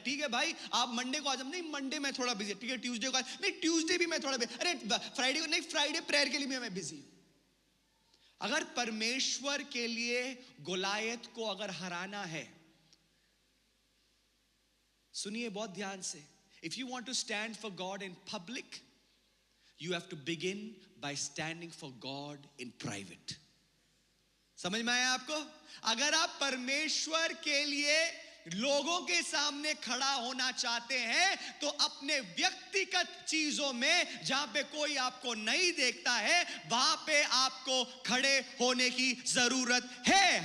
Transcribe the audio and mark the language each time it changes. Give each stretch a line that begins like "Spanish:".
Hindi: ठीक है भाई, आप मंडे को आ जाओ। नहीं, मंडे में थोड़ा बिजी। ठीक है, ट्यूसडे को नहीं, ट्यूसडे भी मैं थोड़ा बिजी। अरे फ्राइडे को नहीं, फ्राइडे प्रेयर के लिए मैं बिजी हूं। अगर परमेश्वर के लिए गोलायत को अगर हराना है, सुनिए बहुत ध्यान से,
English: If you want to stand for God in public, you have to begin by standing for God in private.
Hindi: समझ में आया आपको? अगर आप परमेश्वर के लिए लोगों के सामने खड़ा होना चाहते हैं तो अपने व्यक्तिगत चीजों में जहां पे कोई आपको नहीं देखता है वहां पे आपको खड़े होने की जरूरत है.